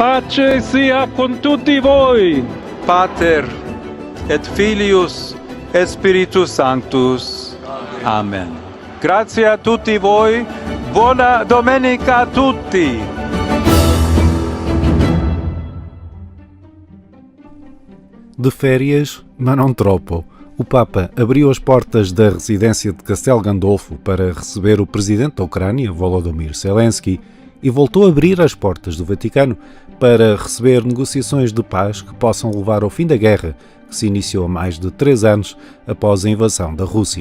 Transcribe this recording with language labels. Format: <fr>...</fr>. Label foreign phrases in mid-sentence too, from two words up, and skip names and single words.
<it>pace sia con tutti voi.</it> <la>Pater et Filius et Spiritus Sanctus.</la> <it>Amen. Grazie a tutti voi. Buona domenica a tutti.</it> <pt>De férias, mas não tropo. O Papa abriu as portas da residência de Castel Gandolfo para receber o presidente da Ucrânia, Volodymyr Zelensky, e voltou a abrir as portas do Vaticano para receber negociações de paz que possam levar ao fim da guerra, que se iniciou há mais de 3 anos após a invasão da Rússia.</pt>